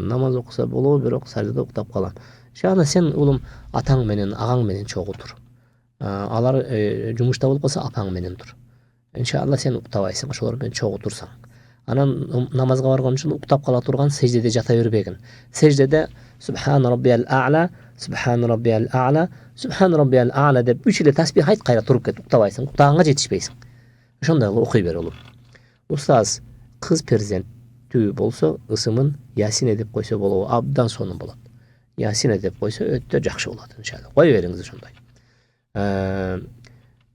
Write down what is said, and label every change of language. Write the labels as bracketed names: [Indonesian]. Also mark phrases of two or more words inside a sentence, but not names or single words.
[Kyrgyz] Намаз окуса болобу, бирок саждада уктап калам. Шана сен улум атаң менен, агаң менен чогуу тур. Алар жумушта болуп калса апаң менен тур. Иншалла сен уктабайсың, ошолор менен чогуу турсаң. Анан намазга барган үчүн уктап кала турган, сеждеде жата бербегин. Сеждеде [Arabic] سبحان ربي الأعلى، سبحان ربي الأعلى، سبحان ربي الأعلى [Kyrgyz] деп 3 эле тасбих айт, кайра туруп кет, уктабайсың. Уктаганга жетишпейсиң. Ошондой окуй бер улум. Устаз, кыз перзенттүү болсо, ысымын Ясине деп койсо болобу? Абдан сонун болот. Ясине деп койсо өтө жакшы болот иншалла. Кой бериңиз ошондой.